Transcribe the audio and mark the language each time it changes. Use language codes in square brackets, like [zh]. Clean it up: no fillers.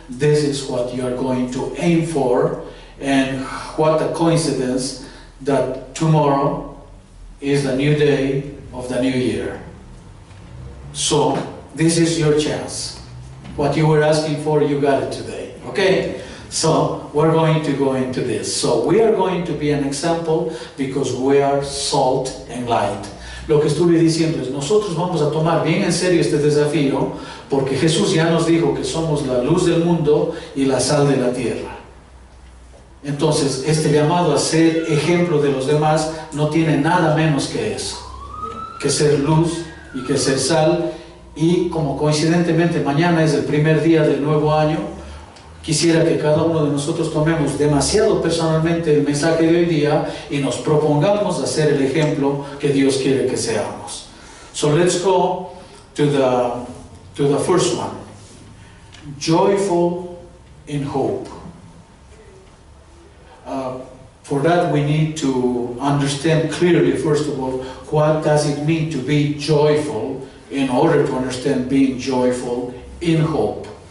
[en] This is what you are going to aim for. And what a coincidence that tomorrow is the new day of the new year. So this is your chance. What you were asking for, you got it today. Okay? So we're going to go into this. So we are going to be an example because we are salt and light. [es] Lo que estuve diciendo es, nosotros vamos a tomar bien en serio este desafío porque Jesús ya nos dijo que somos la luz del mundo y la sal de la tierra. Entonces, este llamado a ser ejemplo de los demás no tiene nada menos que eso, que ser luz y que ser sal. Y como coincidentemente mañana es el primer día del nuevo año, quisiera que cada uno de nosotros tomemos demasiado personalmente el mensaje de hoy día y nos propongamos a ser el ejemplo que Dios quiere que seamos. [en] So let's go to the first one. Joyful in hope. For that we need to understand clearly, first of all, what does it mean to be joyful in order to understand being joyful in hope.